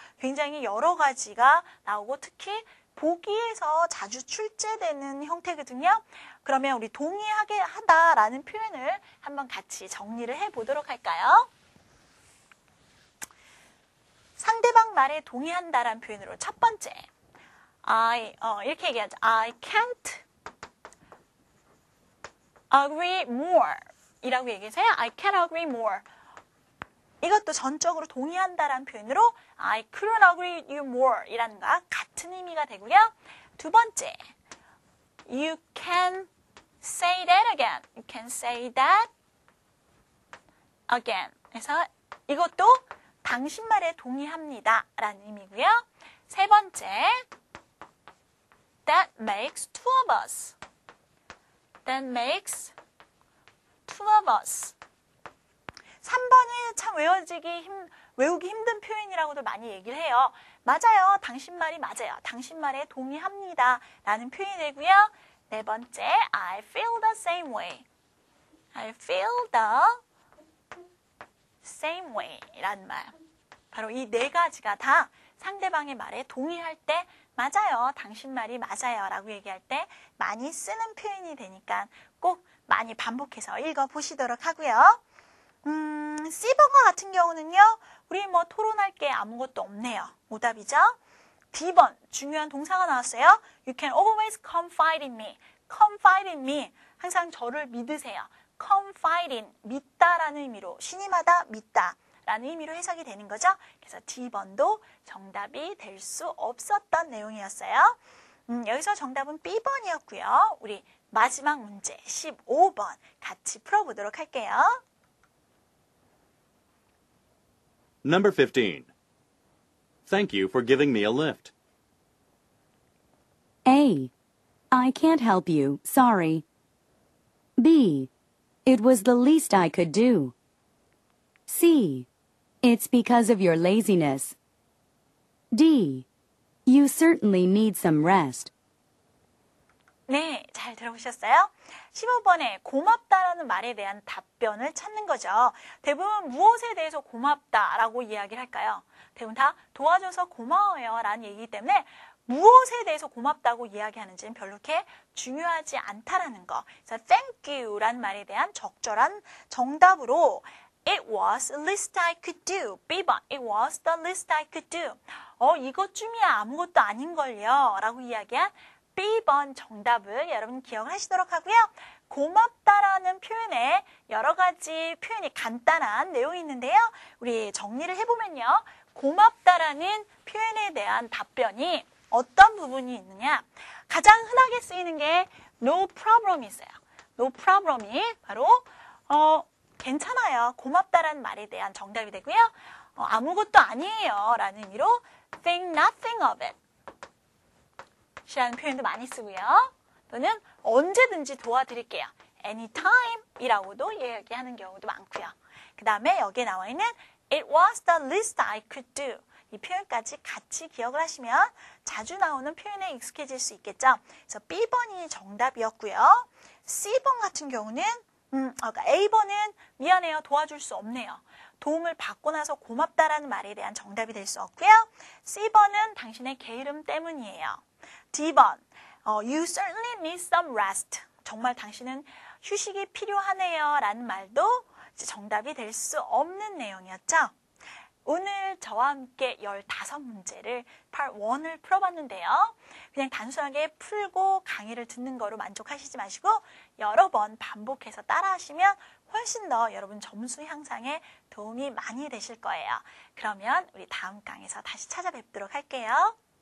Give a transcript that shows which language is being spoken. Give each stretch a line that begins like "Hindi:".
Korean: 굉장히 여러 가지가 나오고 특히 보기에서 자주 출제되는 형태거든요. 그러면 우리 동의하게 하다라는 표현을 한번 같이 정리를 해보도록 할까요? 상대방 말에 동의한다라는 표현으로 첫 번째, 이렇게 얘기하죠.
English: I can't agree more
Korean: 이라고 얘기해서요.
English: I can't agree more.
Korean: 이것도 전적으로 동의한다라는 표현으로
English: I couldn't agree with you more
Korean: 이라는 것과 같은 의미가 되고요. 두 번째,
English: You can say that again. You can say that again.
Korean: 그래서 이것도 당신 말에 동의합니다 라는 의미고요. 세 번째,
English: That makes two of us. That makes two of us.
Korean: 3번은 참 외우기 힘든 표현이라고도 많이 얘기를 해요. 맞아요. 당신 말이 맞아요. 당신 말에 동의합니다 라는 표현이 되고요. 네 번째,
English: I feel the same way. I feel the same way
Korean: 라는 말. 바로 이 네 가지가 다 상대방의 말에 동의할 때 맞아요. 당신 말이 맞아요 라고 얘기할 때 많이 쓰는 표현이 되니까 꼭 많이 반복해서 읽어보시도록 하고요. C번과 같은 경우는요. 우리 뭐 토론할 게 아무것도 없네요. 오답이죠. D번 중요한 동사가 나왔어요.
English: You can always confide in me. confide in me.
Korean: 항상 저를 믿으세요. confide in, 믿다라는 의미로 신임하다, 믿다 라는 의미로 해석이 되는 거죠. 그래서 D번도 정답이 될 수 없었던 내용이었어요. 여기서 정답은 B번이었고요. 우리 마지막 문제 15번 같이 풀어보도록 할게요.
English: Number 15. Thank you for giving me a lift. A. I can't help you, sorry. B. It was the least I could do. C. It's because of your laziness. D. You certainly need some rest.
Korean: 네, 잘 들어보셨어요? 15번에 고맙다라는 말에 대한 답변을 찾는 거죠. 대부분 무엇에 대해서 고맙다라고 이야기를 할까요? 대부분 다 도와줘서 고마워요 라는 얘기이기 때문에 무엇에 대해서 고맙다고 이야기하는지는 별로 그렇게 중요하지 않다라는 거. 그래서 thank you라는 말에 대한 적절한 정답으로
English: It was the least I could do.
Korean: B번,
English: it was the least I could do.
Korean: 이것쯤이야 아무것도 아닌걸요. 라고 이야기한 B번 정답을 여러분 기억을 하시도록 하고요. 고맙다라는 표현에 여러 가지 표현이 간단한 내용이 있는데요. 우리 정리를 해보면요. 고맙다라는 표현에 대한 답변이 어떤 부분이 있느냐. 가장 흔하게 쓰이는 게 no problem이 있어요. no problem이 바로 괜찮아요. 고맙다라는 말에 대한 정답이 되고요. 아무것도 아니에요. 라는 의미로
English: think nothing of it
Korean: 이라는 표현도 많이 쓰고요. 또는 언제든지 도와드릴게요. anytime 이라고도 얘기하는 경우도 많고요. 그 다음에 여기에 나와 있는
English: it was the least I could do.
Korean: 이 표현까지 같이 기억을 하시면 자주 나오는 표현에 익숙해질 수 있겠죠. 그래서 B번이 정답이었고요. C번 같은 경우는 A번은 미안해요. 도와줄 수 없네요. 도움을 받고 나서 고맙다라는 말에 대한 정답이 될 수 없고요. C번은 당신의 게으름 때문이에요. D번,
English: you certainly need some rest.
Korean: 정말 당신은 휴식이 필요하네요. 라는 말도 정답이 될 수 없는 내용이었죠. 오늘 저와 함께 15문제를 Part 1을 풀어봤는데요. 그냥 단순하게 풀고 강의를 듣는 거로 만족하시지 마시고 여러 번 반복해서 따라하시면 훨씬 더 여러분 점수 향상에 도움이 많이 되실 거예요. 그러면 우리 다음 강에서 다시 찾아뵙도록 할게요.